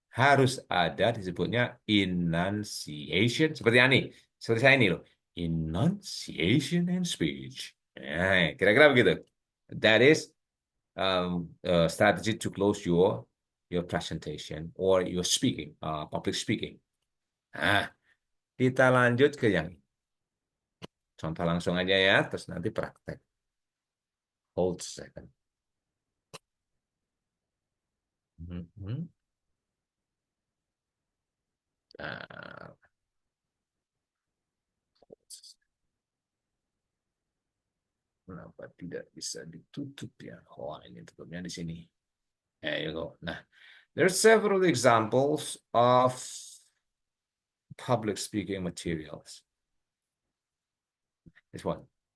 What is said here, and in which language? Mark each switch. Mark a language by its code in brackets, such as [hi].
[id] Harus ada disebutnya enunciation. Seperti ini. Seperti saya ini loh. [en] Enunciation and speech. [id] Nah, kira-kira begitu. [en] That is strategy to close your presentation or your speaking, public speaking. [id] Nah, kita lanjut ke yang ini. Contoh langsung aja ya, terus nanti praktek. [en] Hold a second. [id] Nah, kenapa tidak bisa ditutup ya? Oh, ini tutupnya di sini. [en] There you go. Nah, there are several examples of public speaking materials. This one.